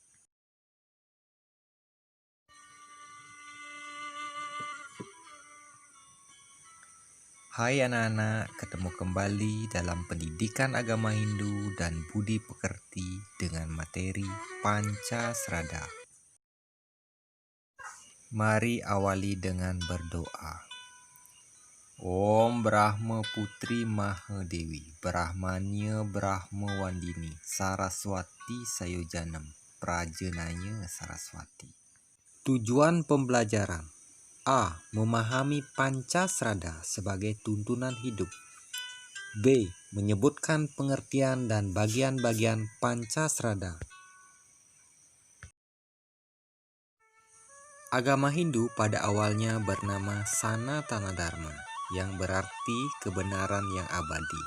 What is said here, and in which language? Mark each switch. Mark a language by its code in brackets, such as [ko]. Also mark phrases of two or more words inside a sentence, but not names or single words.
[id] Hai anak-anak, ketemu kembali dalam pendidikan agama Hindu dan budi pekerti dengan materi Pancasrada. Mari awali dengan berdoa. [sa] Om Brahma Putri Mahadewi, Brahmanya Brahmawandini, Saraswati Sayojanam, Prajenanya Saraswati. [id] Tujuan pembelajaran: A. Memahami Pancasrada sebagai tuntunan hidup. B. Menyebutkan pengertian dan bagian-bagian Pancasrada. Agama Hindu pada awalnya bernama Sanatana Dharma, yang berarti kebenaran yang abadi.